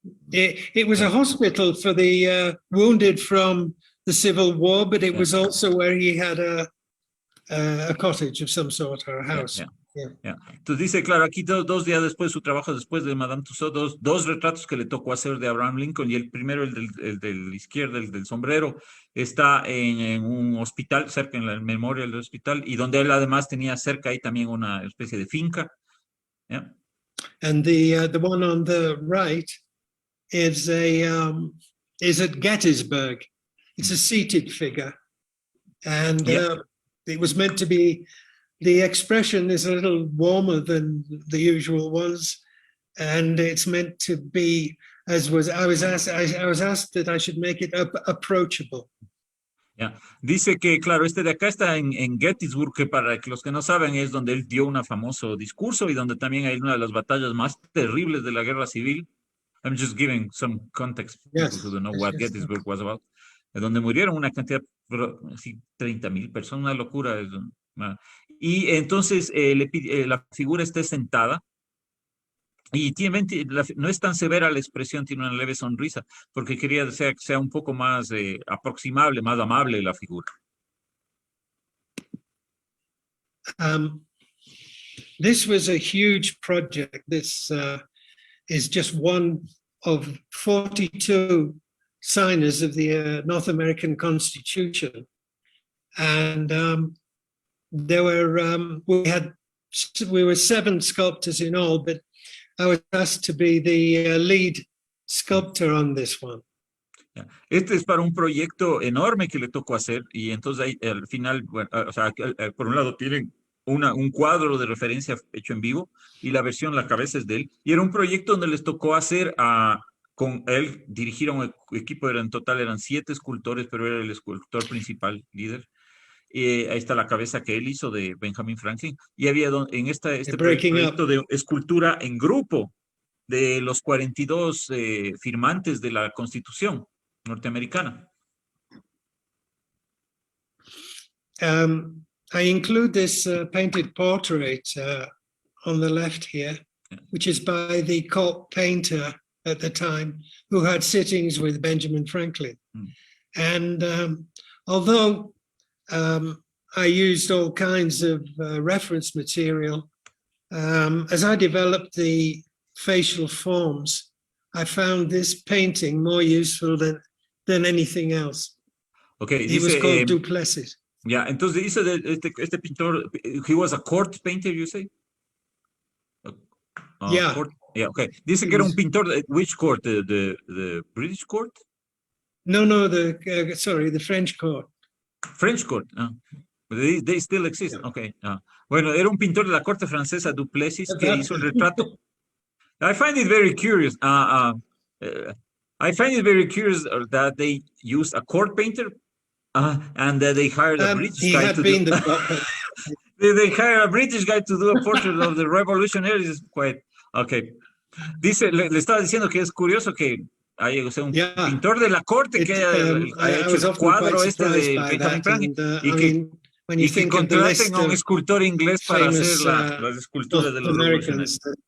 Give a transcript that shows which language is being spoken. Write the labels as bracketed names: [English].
[English] It was a hospital for the wounded from the Civil War, but it was also where he had a cottage of some sort or a house. [Spanish] Entonces dice, claro, aquí 2 días después, su trabajo después de Madame Tussaud, dos retratos que le tocó hacer de Abraham Lincoln, y el primero, el del izquierdo, el del sombrero, está en un hospital, cerca en la memoria del hospital, y donde él además tenía cerca ahí también una especie de finca. [English] And the one on the right is at Gettysburg. It's a seated figure, and Yeah. it was meant to be. The expression is a little warmer than the usual ones, and it's meant to be, as was I was asked that I should make it approachable. Yeah. [Spanish] Dice que, claro, este de acá está en Gettysburg, que para los que no saben es donde él dio un famoso discurso y donde también hay una de las batallas más terribles de la guerra civil. [English] I'm just giving some context for people who don't know what Gettysburg was about. [Spanish] Donde murieron una cantidad, así, 30,000 personas, una locura. Y entonces la figura está sentada y no es tan severa la expresión, tiene una leve sonrisa, porque quería que sea un poco más aproximable, más amable la figura. [English] This was a huge project. This is just one of 42 signers of the North American Constitution. And there were, we were 7 sculptors in all, but I was asked to be the lead sculptor on this one. [Spanish] Este es para un proyecto enorme que le tocó hacer y entonces ahí, al final, bueno, o sea, por un lado tienen un cuadro de referencia hecho en vivo y la versión, la cabeza es de él. Y era un proyecto donde les tocó hacer con él, dirigir a un equipo, en total eran 7 escultores, pero era el escultor principal, líder. Ahí está la cabeza que él hizo de Benjamin Franklin. Y había en este proyecto de escultura en grupo de los 42 firmantes de la Constitución norteamericana. [English] I include this painted portrait on the left here, which is by the court painter at the time who had sittings with Benjamin Franklin. And although I used all kinds of reference material, as I developed the facial forms, I found this painting more useful than anything else. Okay, He was called Duplessis. [Spanish] Ya, entonces dice este pintor, [English] he was a court painter, you say? Yeah. Court, yeah, okay. [Spanish] Dice que era un pintor, [English] which court? The British court? No, sorry, the French court. French court, they still exist, yeah. Okay. [Spanish] Bueno, era un pintor de la corte francesa, Duplessis, que hizo el retrato. [English] I find it very curious. I find it very curious that they used a court painter and that they hired a British guy to do they hired a British guy to do a portrait of the revolutionaries. Quite okay. [Spanish] Dice, le estaba diciendo que es curioso que haya un pintor de la corte que haya hecho el cuadro este de Benjamin Franklin y que contraten a un escultor inglés para hacer las esculturas de los revolucionarios.